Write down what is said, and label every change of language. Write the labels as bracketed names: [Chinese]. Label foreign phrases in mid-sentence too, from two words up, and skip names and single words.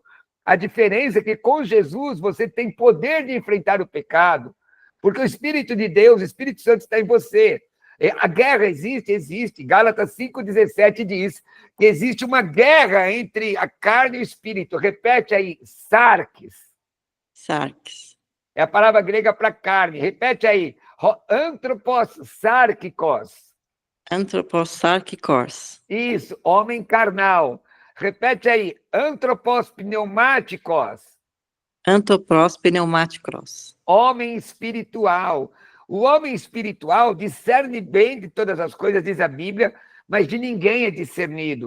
[Portuguese] A diferença é que com Jesus você tem poder de enfrentar o pecado, porque o Espírito de Deus, o Espírito Santo está em você. A guerra existe? Existe. Gálatas 5,17 diz que existe uma guerra entre a carne e o espírito. Repete aí, sarx. Sarx. É a palavra grega para carne. Repete aí, [Greek] άνθρωπος σαρκικός. άνθρωπος σαρκικός. [Portuguese] Isso, homem carnal. Repete aí, [Greek] άνθρωπος πνευματικός. άνθρωπος πνευματικός. [Portuguese] Homem espiritual. O homem espiritual discerne bem de todas as coisas, diz a Bíblia, mas de ninguém é discernido.